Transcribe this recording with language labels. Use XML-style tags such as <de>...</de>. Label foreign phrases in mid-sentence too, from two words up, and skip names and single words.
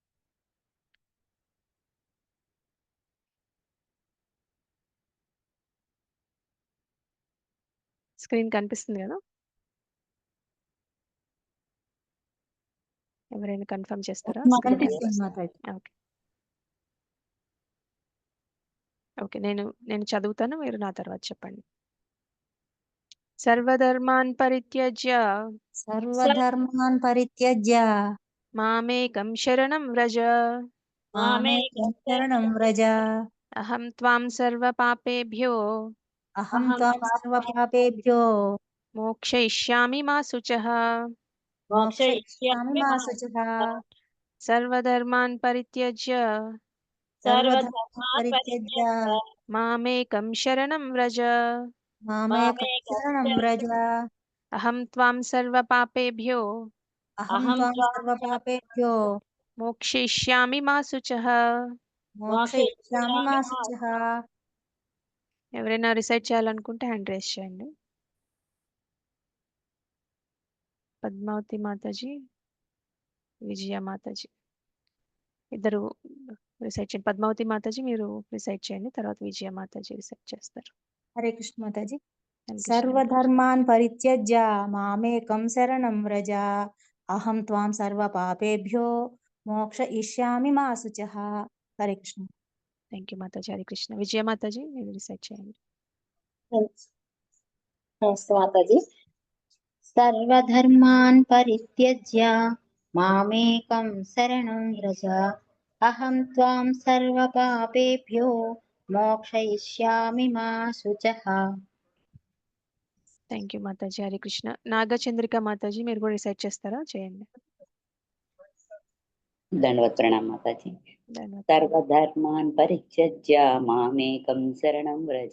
<te>స్క్రీన్ కనిపిస్తుంది కదా, ఎవరైనా కన్ఫర్మ్ చేస్తారా? స్క్రీన్ కనిపిస్తుంది మాతాజీ. ఓకే ఓకే, నేను చదువుతాను, మీరు నా తర్వాత చెప్పండి.</te> <sa>సర్వధర్మాన్ పరిత్యజ్య సర్వధర్మాన్ పరిత్యజ్య మామేకం శరణం వ్రజ మామేకం శరణం వ్రజ. అహం త్వాం సర్వ పాపేభ్యో అహం త్వాం సర్వ పాపేభ్యో మోక్షయిష్యామి మా శుచః. మోక్షయిష్యామి మా శుచః. సర్వధర్మాన్ పరిత్యజ్య సర్వధర్మాన్ పరిత్యజ్య మామేకం శరణం వ్రజ మామేకం శరణం వ్రజ. అహం త్వాం సర్వ పాపేభ్యో అహం త్వాం సర్వ పాపేభ్యో మోక్షయిష్యామి మా శుచః. మోక్షయిష్యామి మా శుచః.</sa> <te>ఎవరైనా రిసైట్ చేయాలనుకుంటే హ్యాండ్ రేస్ చేయండి. పద్మావతి మాతాజీ, విజయ మాతాజీ ఇద్దరు రిసైట్ చేయండి. పద్మావతి మాతాజీ మీరు రిసైట్ చేయండి, తర్వాత విజయ మాతాజీ రిసైట్ చేస్తారు. హరే కృష్ణ మాతాజీ. హరే కృష్ణ.</te> <sa>సర్వధర్మాన్ పరిత్యజ్య మామేకం శరణం వ్రజ. అహం త్వాం సర్వ పాపేభ్యో మోక్షయిష్యామి మా శుచః.</sa> <te>హరే కృష్ణ.</te> <en>thank you</en> <te>మాతాజీ. హరే కృష్ణ. విజయ మాతాజీ మీరు రిసైట్ చేయండి. నమస్తే మాతాజీ.</te> <sa>సర్వధర్మాన్ పరిత్యజ్య మామేకం శరణం వ్రజ. అహం త్వాం సర్వ పాపేభ్యో మోక్షయిష్యామి మా శుచః.</sa> <en>thank you</en> <te>మాతాజీ. హరే కృష్ణ. నాగచంద్రిక మాతాజీ మీరు కూడా రిసైట్ చేస్తారా? చేయండి. దండవత్ ప్రణామ్ మాతాజీ. ధన్యవాదాలు.</te> <sa>సర్వధర్మాన్ పరిత్యజ్య మామేకం శరణం వ్రజ.</sa>